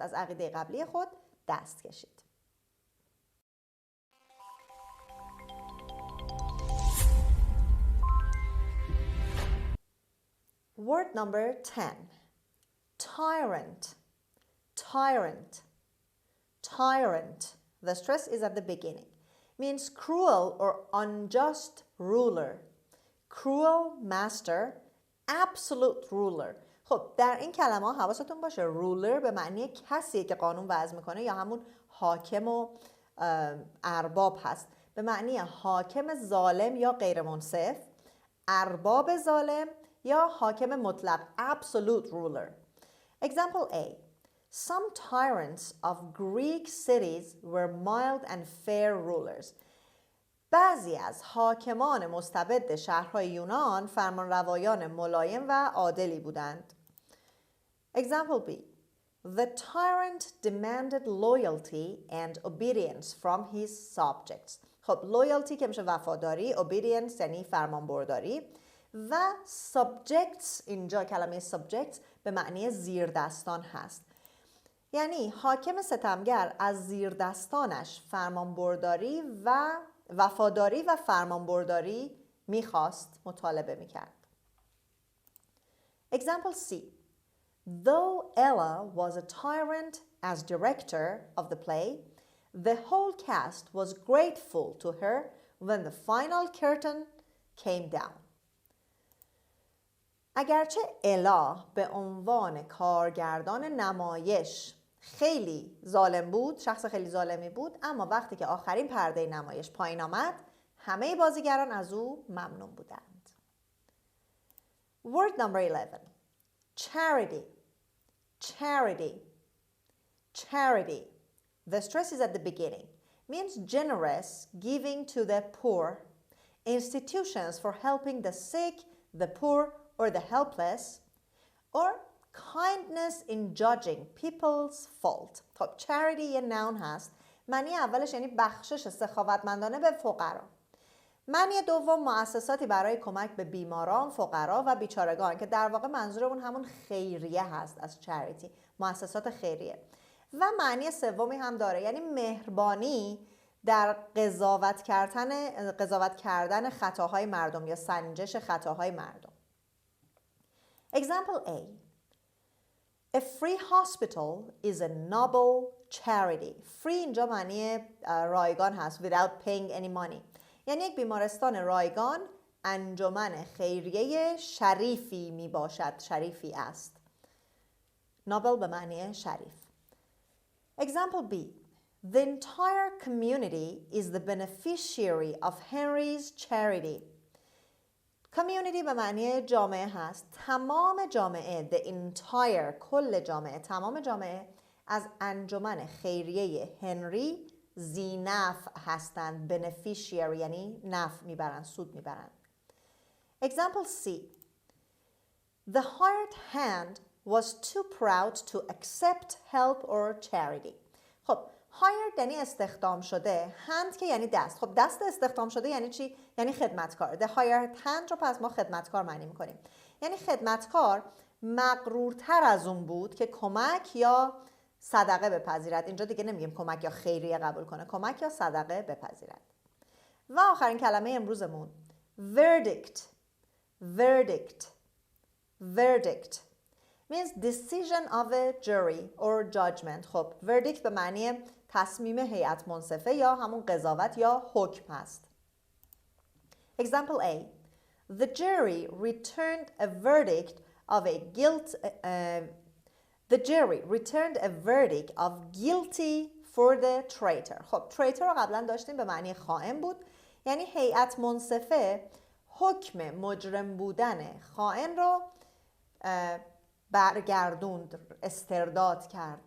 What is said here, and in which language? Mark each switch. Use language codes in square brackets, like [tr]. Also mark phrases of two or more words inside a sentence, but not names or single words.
[fa] از عقیده قبلی خود دست کشید. [en] Word number 10. Tyrant. Tyrant. Tyrant. The stress is at the beginning. Means cruel or unjust ruler. Cruel master. Absolute ruler. [fa] خب در این کلمه حواستون باشه ruler به معنی کسی که قانون وضع میکنه یا همون حاکم و ارباب هست. به معنی حاکم ظالم یا غیر منصف، ارباب ظالم یا حاکم مطلق [en] absolute ruler. Example A. Some tyrants of Greek cities were mild and fair rulers. [fa] بعضی از حاکمان مستبد شهرهای یونان فرمانروایان ملایم و عادلی بودند. [en] Example B. The tyrant demanded loyalty and obedience from his subjects. [fa] خب loyalty که میشه وفاداری، obedience یعنی فرمانبرداری و subjects اینجا کلمه subjects به معنی زیردستان هست. یعنی حاکم ستمگر از زیردستانش فرمانبرداری و وفاداری و فرمانبرداری میخواست، مطالبه میکرد. [en] Example C. Though Ella was a tyrant as director of the play, the whole cast was grateful to her when the final curtain came down. [fa] اگرچه الا به عنوان کارگردان نمایش خیلی ظالم بود، شخص خیلی ظالمی بود، اما وقتی که آخرین پرده نمایش پایین آمد همه بازیگران از او ممنون بودند. [en] Word number 11. Charity. Charity. Charity. The stress is at the beginning. Means generous, giving to the poor. Institutions for helping the sick, the poor, or the helpless. Or kindness in judging people's fault. [fa] خب charity یه noun هست. معنی اولش یعنی بخشش سخاوتمندانه به فقرا. معنی دوم مؤسساتی برای کمک به بیماران، فقرا و بیچارگان که در واقع منظورمون همون خیریه هست از charity، مؤسسات خیریه. و معنی سومی هم داره یعنی مهربانی در قضاوت کردن خطاهای مردم یا سنجش خطاهای مردم. [en] Example A. A free hospital is a noble charity. Free [fa] اینجا معنی رایگان هست [en] without paying any money. [fa] یعنی یک بیمارستان رایگان انجمن خیریه شریفی می باشد، شریفی است. noble به معنی شریف. [en] Example B. The entire community is the beneficiary of Henry's charity. [fa] community به معنی جامعه هست. تمام جامعه [en] the entire [fa] کل جامعه، تمام جامعه از انجمن خیریه هنری ذی نفع هستند. beneficiary یعنی نفع میبرند، سود میبرند. [en] Example C. The hired hand was too proud to accept help or charity. [fa] خب hired یعنی استخدام شده، hand که یعنی دست. خب دست استخدام شده یعنی چی؟ یعنی خدمتکار. [en] The hired hand [fa] رو پس ما خدمتکار معنی می‌کنیم. یعنی خدمتکار مغرورتر از اون بود که کمک یا صدقه بپذیرد. اینجا دیگه نمیگیم کمک یا خیریه قبول کنه، کمک یا صدقه بپذیرد. و آخرین کلمه امروزمون verdict. [en] verdict verdict means decision of a jury or judgment. [fa] خب verdict به معنی تصمیم هیئت منصفه یا همون قضاوت یا حکم هست. [en] Example A. The jury returned a verdict of a the jury returned a verdict of guilty for the traitor. [fa] خب traitor رو قبلا داشتیم به معنی خائن بود، یعنی هیئت منصفه حکم مجرم بودن خائن رو برگردوند، استرداد کرد.